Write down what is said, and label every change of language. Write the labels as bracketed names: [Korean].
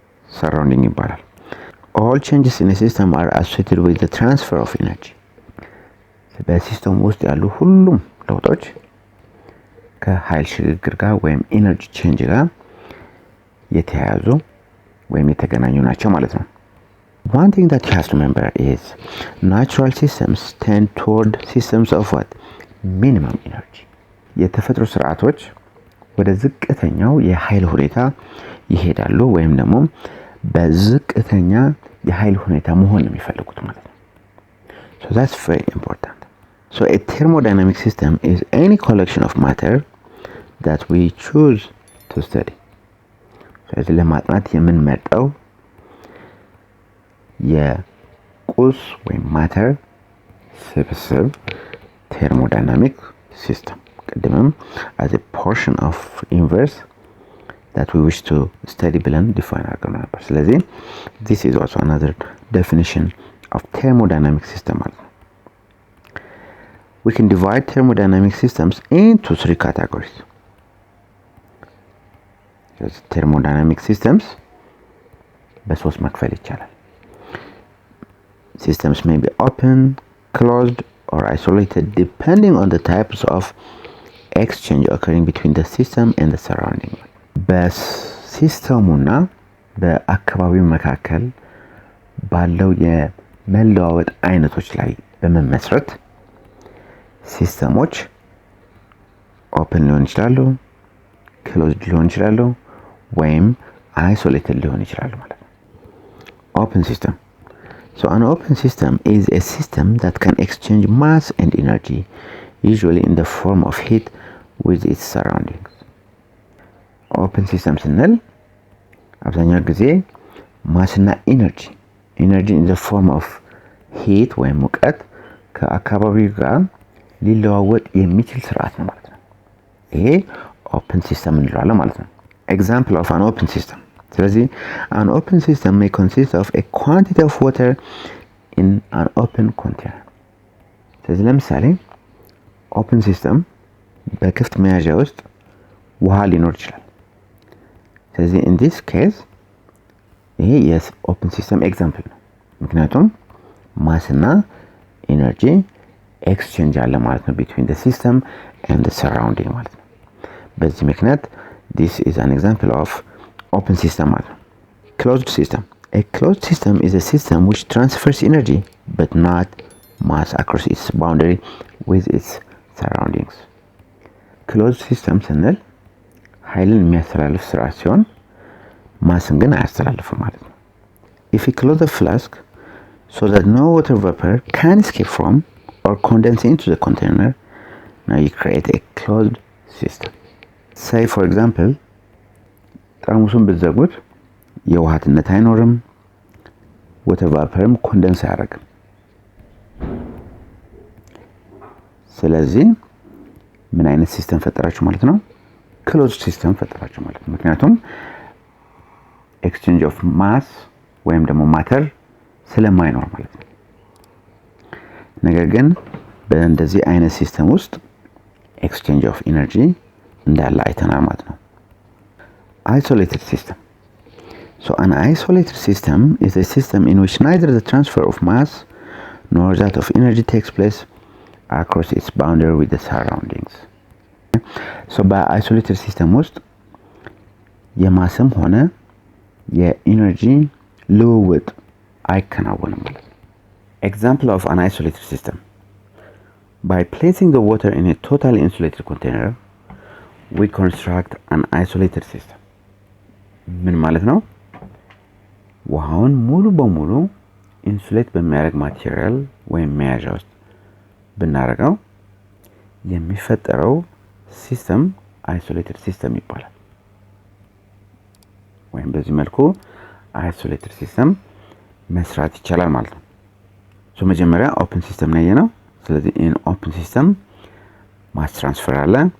[English] surrounding ይባላል። all changes in a system are associated with the transfer of energy [Amharic] በሲስተሙ ውስጥ ያሉ ሁሉም ለውጦች ከኃይል ሽግግር ጋር ወይም ኤነርጂ ቼንጅ ጋር የተያያዙ ወይም የተገናኙ ናቸው ማለት ነው። [English] One thing that you have to remember is natural systems tend toward systems of what? Minimum energy. [Amharic] የተፈጥሮ ስርዓቶች ወደ ዝቅተኛው የኃይል ሁኔታ ይሄዳሉ ወይም ደግሞ በዝቅተኛ የኃይል ሁኔታ መሆን ነው የሚፈልጉት ማለት ነው። [English] So that's very important. So a thermodynamic system is any collection of matter that we choose to study. [Amharic] ስለዚህ ለማጥናት የምንመርጠው የቁስ ወይም ማተር ስብስብ thermodynamic system ቅድምም [English] as a portion of universe that we wish to study [Amharic] ብለን define አድርገን ነበር። ስለዚህ [English] this is also another definition of thermodynamic system [Amharic] ማለት ነው። [English] We can divide thermodynamic systems into three categories. Thermodynamic systems [Amharic] በሶስት መክፈል ይቻላል። [English] Systems may be open, closed, or isolated depending on the types of exchange occurring between the system and the surrounding. [Amharic] በሲስተሙና በአካባቢው መካከል ባለው የመለዋወጥ አይነቶች ላይ በመመስረት ሲስተሞች ኦፕን ሊሆን ይችላሉ፣ ክሎዝድ ሊሆን ይችላሉ ወይም አይሶሌትድ ሊሆን ይችላሉ ማለት ነው። Open system. [English] So an open system is a system that can exchange mass and energy, usually in the form of heat, with its surroundings. [Amharic] Open system ስንል አብዛኛው ጊዜ ማስና ኢነርጂ in the form of heat ወይም ሙቀት ከአካባቢው ጋር ሊለዋወጥ የሚችል ስርዓት ነው ማለት ነው። ይሄ ኦፕን ሲስተም እንለዋለን ማለት ነው። [English] Example of an open system. ስለዚህ an open system may consist of a quantity of water in an open container. [Amharic] ስለዚህ ለምሳሌ ኦፕን ሲስተም በክፍት መያዣ ውስጥ ውሃ ሊኖር ይችላል። ስለዚህ in this case ይሄ የኦፕን ሲስተም ኤግዛምፕል ነው። ምክንያቱም ማስና ኢነርጂ ኤክስቼንጅ አለ ማለት ነው [English] between the system and the surrounding [Amharic] ማለት ነው። በዚህ ምክንያት [English] this is an example of open system [Amharic] ማለት ነው። Closed system. [English] A closed system is a system which transfers energy but not mass across its boundary with its surroundings. Closed system [Amharic] ስንል ኃይልን የሚያስተላልፍ ስርዓት ሲሆን ማስን ግን አያስተላልፍም ማለት ነው። [English] If you close the flask so that no water vapor can escape from or condense into the container, now you create a closed system. [Amharic] Say for example ጠርሙሱን ብትዘጉት የውሃትነት አይኖርም፣ water vaporም ኮንደንስ አያደርግም። ስለዚህ ምን አይነት ሲስተም ፈጠራችሁ ማለት ነው? ክሎዝድ ሲስተም ፈጠራችሁ ማለት ነው። ምክንያቱም ኤክስቼንጅ ኦፍ ማስ ወይም ደግሞ ማተር ስለማይኖር ማለት ነው። ነገር ግን በእንደዚህ አይነት ሲስተም ውስጥ ኤክስቼንጅ ኦፍ ኢነርጂ እንዳለ አይተናል ማለት ነው። Isolated system. [English] So an isolated system is a system in which neither the transfer of mass nor that of energy takes place across its boundary with the surroundings. [Amharic] So በአይሶሌትድ ሲስተም ውስጥ የማስም ሆነ የኢነርጂ ልውውጥ አይከናወንም ማለት ነው። [English] Example of an isolated system. By placing the water in a totally insulated container, we construct an isolated system. [Amharic] ምን ማለት ነው? ውሃውን ሙሉ በሙሉ ኢንሱሌት በሚያደርግ ማቴሪያል ወይም መያዣ ውስጥ ብናደርገው የሚፈጠረው ሲስተም አይሶሌትድ ሲስተም ይባላል። ወይም በዚህ መልኩ አይሶሌትድ ሲስተም መስራት ይቻላል ማለት ነው። መጀመሪያ ኦፕን ሲስተም ነው ያየነው። ስለዚህ ኢን ኦፕን ሲስተም ማስ ትራንስፈር አለ፣